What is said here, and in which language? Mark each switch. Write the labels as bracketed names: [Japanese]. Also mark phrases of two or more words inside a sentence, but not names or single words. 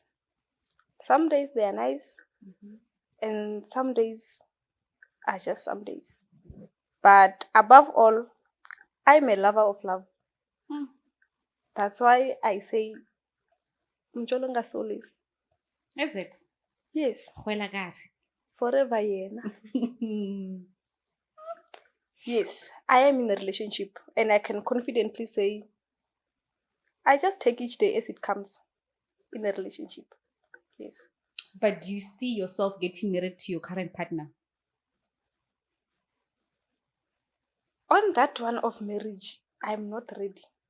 [English] Some days they are nice, and some days are just some days. But above all, I'm a lover of love. That's why I say, Mjolonga Solis. Is it? Yes, [Southern Sotho] Kgwela ka re. [English] forever yena. Yes, I am in a relationship, and I can confidently say I just take each day as it comes in a relationship. Yes. But do you see yourself getting married to your current partner? On that one of marriage, I'm not ready.